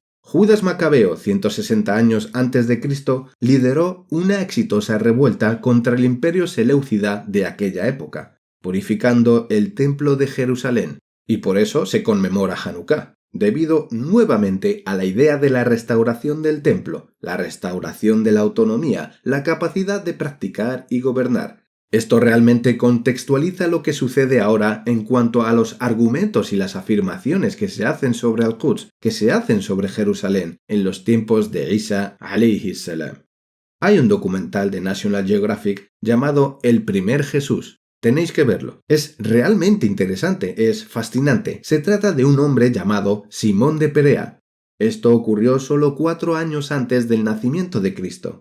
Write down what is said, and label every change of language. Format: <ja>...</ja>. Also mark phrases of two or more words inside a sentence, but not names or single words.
<es>Judas Macabeo, 160 años antes de Cristo, lideró una exitosa revuelta contra el imperio seleucida de aquella época, purificando el templo de Jerusalén, y por eso se conmemora Hanukkah, debido nuevamente a la idea de la restauración del templo, la restauración de la autonomía, la capacidad de practicar y gobernar. Esto realmente contextualiza lo que sucede ahora en cuanto a los argumentos y las afirmaciones que se hacen sobre Al-Quds, que se hacen sobre Jerusalén en los tiempos de Isa</es> <ar>عليه السلام.</ar> <es>Hay un documental de National Geographic llamado El primer Jesús. Tenéis que verlo. Es realmente interesante, es fascinante. Se trata de un hombre llamado Simón de Perea. Esto ocurrió solo 4 años antes del nacimiento de Cristo.</es>